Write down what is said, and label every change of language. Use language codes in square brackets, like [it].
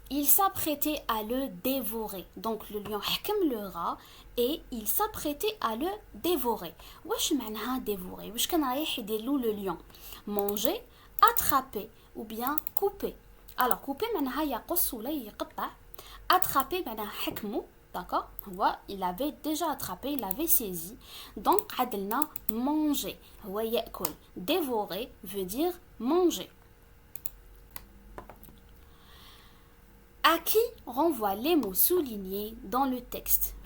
[fr] Il s'apprêtait à le dévorer. Donc, le lion [ar] حكم [fr] le rat et il s'apprêtait à le dévorer. [ar] واش معناها dévorer? واش كان رايح يديرلو [fr] le lion? Manger, attraper ou bien couper. Alors, couper [ar] معناها يقص ولا يقطع. Attraper معناها حكمو. [fr] D'accord? Il avait déjà attrapé, il avait saisi. Donc, [ar] عدلنا [fr] manger. [ar] هو يأكل. [fr] Dévorer veut dire manger. À qui renvoient les mots soulignés dans le texte?